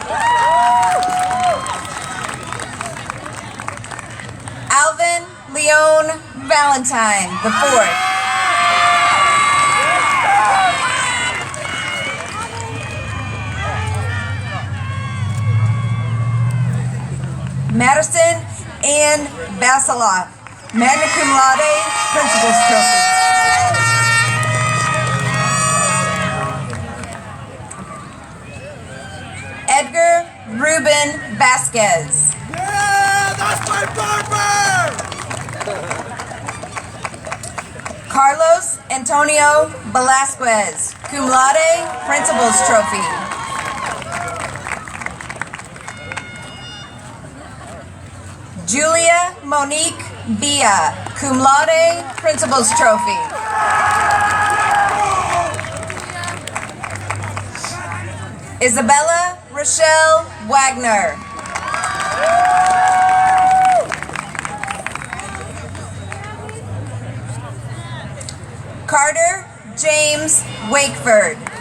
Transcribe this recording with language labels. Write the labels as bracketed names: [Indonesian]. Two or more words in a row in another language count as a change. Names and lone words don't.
[English] Alvin Leon Valentine IV. Madison Ann Basiloff, [Latin] magna cum laude, [English] Principal's Trophy. Edgar Ruben Vasquez. Yeah, that's my barber! Carlos Antonio Velasquez, [Latin] cum laude, [English] Principal's Trophy. Julia Monique Villa, [Latin] cum laude, [English] Principal's Trophy. Isabella Rochelle Wagner. Carter James Wakeford.